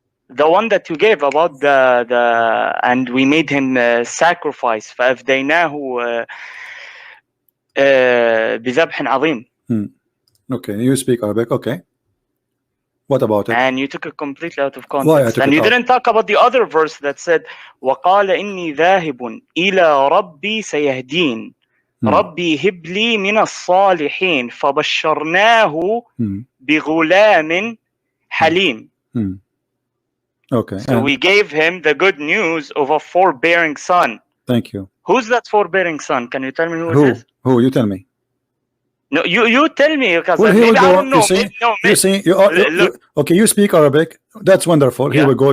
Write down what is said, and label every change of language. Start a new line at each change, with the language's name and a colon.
English: The one that you gave about the and we made him sacrifice.
Arabic: فأفديناه بذبح عظيم.
English: Okay, you speak Arabic. Okay. What about it? And you took it completely out of context. Why I took and it you out? didn't talk about the other verse that said
Arabic: وقال إني ذاهب إلى ربي سيهدين ربي هب لي من الصالحين فبشرناه بغلام حليم.
English: Okay. So we gave him the good news of a forbearing son. Thank you. Who's that forbearing son? Can you tell me who it is? Who? You tell me. No, you tell me, because well, maybe I don't know. You see, okay, you speak Arabic. That's wonderful. Here we go.